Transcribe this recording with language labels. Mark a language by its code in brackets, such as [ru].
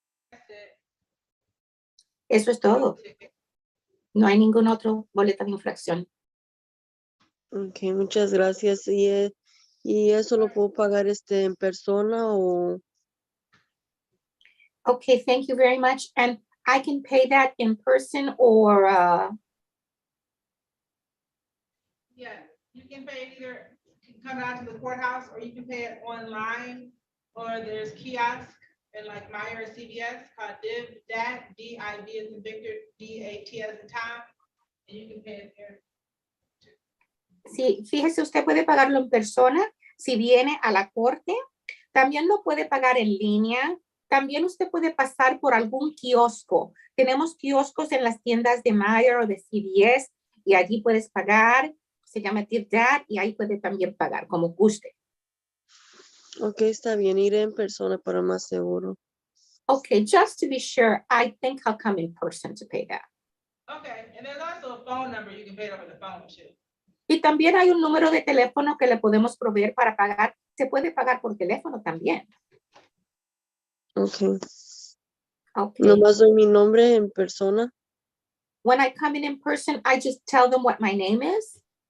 [en] That's it. [es] Eso es todo. No hay ningún otro boleto de infracción. Ok, muchas gracias. ¿Y eso lo puedo pagar en persona o? [en] Okay, thank you very much. And I can pay that in person or, Yeah, you can pay it either, you can come out to the courthouse, or you can pay it online, or there's kiosk in like Meyer or CVS called DAT, D-I-V as in Victor, D-A-T as in Tom, and you can pay it there. [es] sí, fíjese, usted puede pagarlo en persona si viene a la corte. También lo puede pagar en línea. También usted puede pasar por algún kiosco. Tenemos kioscos en las tiendas de Meijer o de CVS y allí puedes pagar. Se llama DAT y ahí puede también pagar como guste. Ok, está bien, iré en persona para más seguro. [en] Okay, just to be sure, I think I'll come in person to pay that. Okay, and there's also a phone number, you can pay it over the phone too. [es] Y también hay un número de teléfono que le podemos proveer para pagar. Se puede pagar por teléfono también. Ok. [en] Okay. [es] Nomás doy mi nombre en persona. [en] When I come in person, I just tell them what my name is.